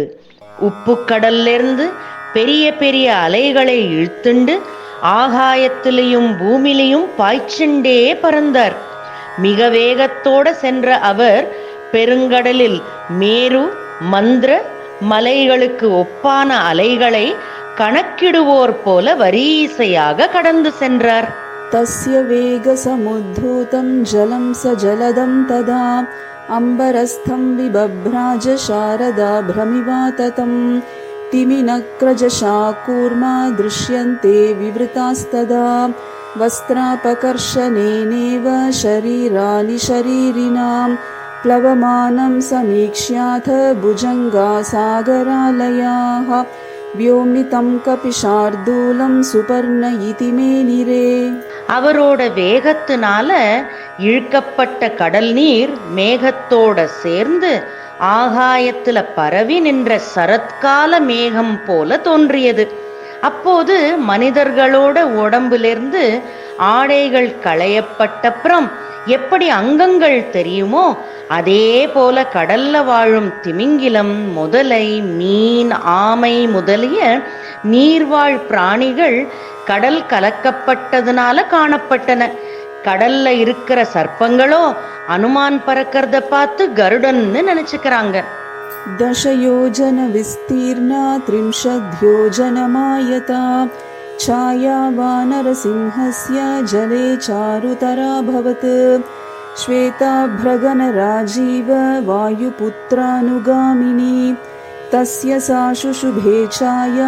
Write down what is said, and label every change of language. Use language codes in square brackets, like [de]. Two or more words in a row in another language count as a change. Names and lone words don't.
[ta] உப்பு கடல்லிருந்து பெரிய பெரிய அலைகளை இழுத்துண்டு ஆகாயத்திலையும் பூமியிலையும் பாய்ச்சுண்டே பறந்தார். மிக வேகத்தோட சென்ற அவர் பெருங்கடலில் மேரு மந்திர மலைகளுக்கு ஒப்பான அலைகளை கணக்கிடுவோர் போல வரிசையாக கடந்து சென்றார். [sa] तस्य वेगसमुद्धूतं जलं स जलदं तदा अम्बरस्थं विबभ्राज शारदा भ्रमिवाततं तिमिनक्रजशाकूर्मा दृश्यन्ते विवृतास्तदा वस्त्रापकर्षणेनेव शरीराणि शरीरिणां प्लवमानं समीक्ष्याथ भुजङ्गा सागरालयाः व्योम्नितं कपिशार्दूलं सुपर्ण इति मेनिरे. [ta] அவரோட வேகத்தினால இழுக்கப்பட்ட கடல் நீர் மேகத்தோட சேர்ந்து ஆகாயத்துல பரவி நின்ற சரத்கால மேகம் போல தோன்றியது. அப்போது மனிதர்களோட உடம்பிலிருந்து ஆடைகள் களையப்பட்டப்புறம் எப்படி அங்கங்கள் தெரியுமோ அதே போல கடல்ல வாழும் திமிங்கிலம், முதலை, மீன், ஆமை முதலிய நீர்வாழ் பிராணிகள் கடல் கலக்கப்பட்டதுனால காணப்பட்டன. கடல்ல இருக்கிற சர்ப்பங்களோ அனுமான் பறக்கிறத பார்த்து கருடன்னு நினைச்சுக்கிறாங்க. [sa] दशयोजन विस्तीर्णा 30 योजनमायता छाया वानरसिंहस्य जले चारुतराभवत् श्वेताभ्रगनराजीव वायुपुत्रानुगामिनी तस्य सा शुशुभे छाया